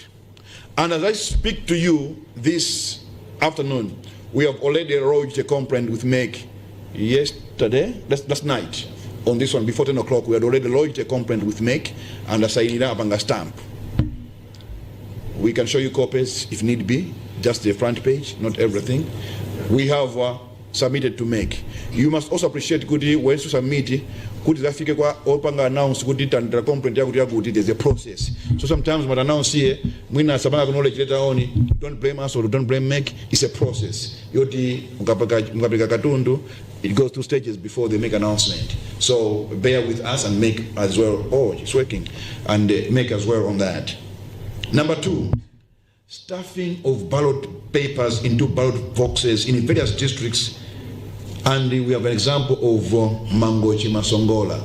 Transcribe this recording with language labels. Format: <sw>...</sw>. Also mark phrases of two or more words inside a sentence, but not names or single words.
<en>And as I speak to you this afternoon, we have already lodged a complaint with MEC yesterday, last night, on this one, before 10 o'clock, we had already lodged a complaint with MEC and assigned up on a stamp. We can show you copies if need be, just the front page, not everything. We have submitted to make. You must also appreciate kuti when you submit</en> <ny>kuti zafike kwa opanga announce kuti tandira complaint yakuti yakuti</ny> <en>there's a process. So sometimes when announce here</en> <ny>mwina sabanga</ny> <en>knowledge later on, don't blame us or don't blame make, it's a process.</en> <ny>Yoti mukapeka katundu,</ny> <en>it goes through stages before they make announcement. So bear with us and make as well. Oh, it's working. And make as well on that. Number 2, stuffing of ballot papers into ballot boxes in various districts. And we have an example of Mangochi Masongola.</en>